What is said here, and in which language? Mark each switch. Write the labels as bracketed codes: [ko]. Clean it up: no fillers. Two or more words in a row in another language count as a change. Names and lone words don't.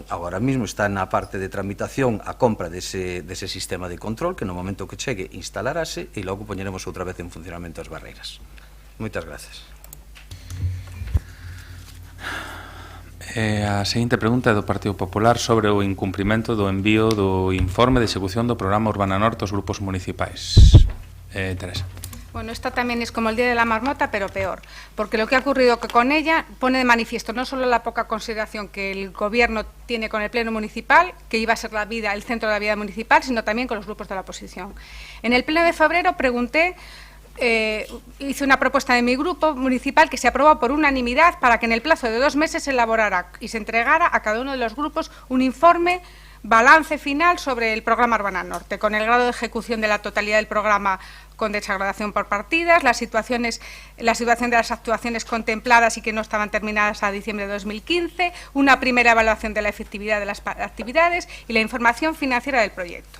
[gl] Agora mesmo está na parte de tramitación a compra dese sistema de control, que no momento que chegue instalarase e logo poñeremos outra vez en funcionamento as barreiras. Moitas gracias. A seguinte pregunta é do Partido Popular sobre o incumprimento do envío do informe de execución do programa Urbana Norte aos grupos municipais. Teresa. [es] Bueno, esta también es como el Día de la Marmota, pero peor, porque lo que ha ocurrido que con ella pone de manifiesto no solo la poca consideración que el Gobierno tiene con el Pleno Municipal, que iba a ser el centro de la vida municipal, sino también con los grupos de la oposición. En el Pleno de febrero pregunté, hice una propuesta de mi grupo municipal que se aprobó por unanimidad para que en el plazo de 2 meses se elaborara y se entregara a cada uno de los grupos un informe balance final sobre el programa Urbana Norte, con el grado de ejecución de la totalidad del programa con desagradación por partidas, la situación de las actuaciones contempladas y que no estaban terminadas a diciembre de 2015, una primera evaluación de la efectividad de las actividades y la información financiera del proyecto.